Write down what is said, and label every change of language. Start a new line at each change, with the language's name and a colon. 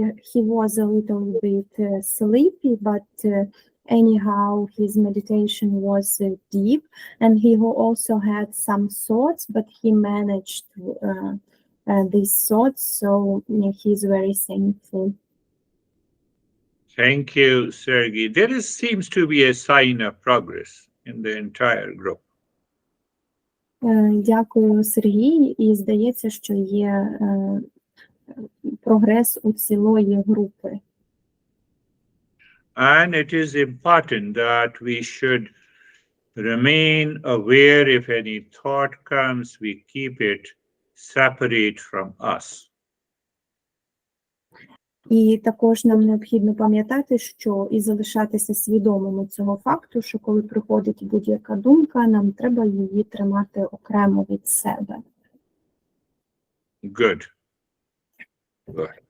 English: He was a little bit sleepy, but anyhow, his meditation was deep, and he also had some thoughts, but he managed these thoughts, so he's very thankful. Thank you, Sergey. Seems to be a sign of progress in the entire group.
Ukrainian: Дякую, Сергій. І здається, що є прогрес у цілої групи.
English: And it is important that we should remain aware if any thought comes, we keep it separate from us.
Ukrainian: І також нам необхідно пам'ятати, що і залишатися свідомими цього факту, що коли приходить будь-яка думка, нам треба її тримати окремо від себе.
English: Good. Good.